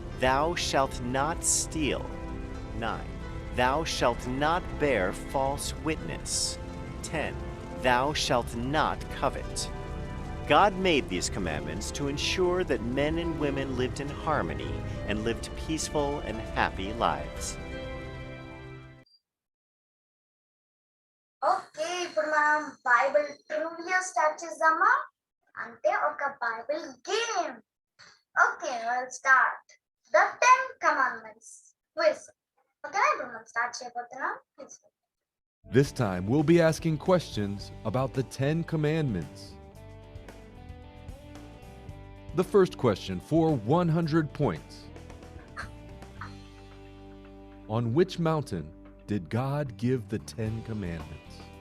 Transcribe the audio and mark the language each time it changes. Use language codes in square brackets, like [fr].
[en] Thou shalt not steal. 9. Thou shalt not bear false witness. 10. Thou shalt not covet. God made these commandments to ensure that men and women lived in harmony and lived peaceful and happy lives. [te] Okay ఇప్పుడు మనం Bible trivia start చేద్దామా అంటే ఒక Bible game okay [en] will start the 10 commandments quiz [te] ఓకేనా ఇప్పుడు మనం start చేయబోతున్నాం please [en] This time we'll be asking questions about the 10 commandments. The first question for 100 points. On which mountain did God give the 10 commandments?